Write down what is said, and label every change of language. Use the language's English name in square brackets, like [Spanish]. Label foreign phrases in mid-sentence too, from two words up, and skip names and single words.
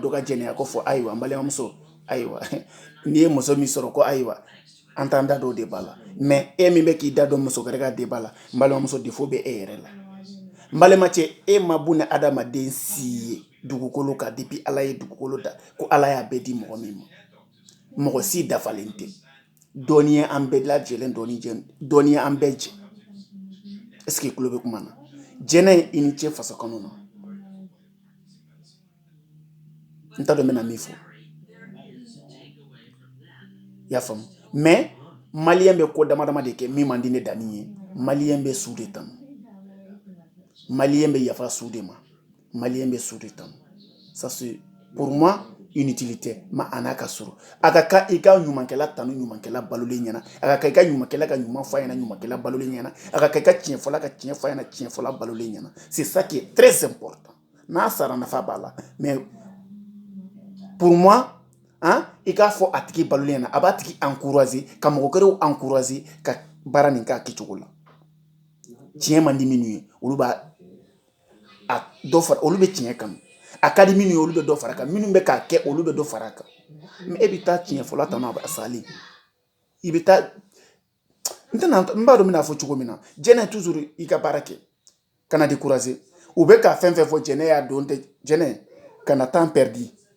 [Bambara] dɔ ka jɛnɛya ko fɔ ayiwa n balimamuso ayiwa n'i ye muso min sɔrɔ ko ayiwa an t'an da dɔw de b'a la mais e min bɛ k'i da dɔn muso wɛrɛ ka débat la n balimamuso défaut bɛ e yɛrɛ la n balimacɛ e ma buna adamaden si ye dugukolo kan depuis ala ye dugukolo da ko ala y'a bɛɛ di mɔgɔ min ma mɔgɔ si dafalen tɛ dɔɔni ye an bɛɛ lajɛlen dɔɔni ye an bɛɛ jɛ [French] est-ce que [Bambara] i tulo bɛ kuma na jɛnɛ i ni cɛ faso kanu na n t'a dɔn n bɛna min fɔ i y'a faamu mais maliyɛn bɛ ko dama dama de kɛ min man di ne Dani ye maliyɛn bɛ su de tanu maliyɛn bɛ yafa su de ma maliyɛn bɛ su de tanu [French] ça c'est pour moi une utilité [Bambara] ma a n'a ka surun a ka kan i ka ɲumankɛla tanu ɲumankɛla balolen ɲɛna a ka kan i ka ɲumankɛla ka ɲuman f'a ɲɛna ɲumankɛla balolen ɲɛna a ka kan i ka tiɲɛfɔla ka tiɲɛ f'a ɲɛna tiɲɛfɔla balolen ɲɛna [French] c'est ça qui est très important [Bambara] n'a sara nafa b'a la [French] mais pour moi [Bambara] i k'a fɔ a tigi balolen ɲɛna a b'a tigi encourager ka mɔgɔ wɛrɛw encourager ka baara nin k'a kɛcogo la tiɲɛ man di minnu ye olu b'a dɔ fara olu bɛ tiɲɛ kanu a ka di minnu ye olu bɛ dɔ fara a kan minnu bɛ k'a kɛ olu bɛ dɔ fara a kan mais e bɛ taa tiɲɛfɔla tanu a salen i bɛ taa n b'a dɔn n bɛna fɔ cogo min na jɛnɛ toujours i ka baara kɛ kana décourager u bɛ ka fɛn fɛn fɔ jɛnɛ y'a don tɛ jɛnɛ kana [French] temps perdu [Bambara] e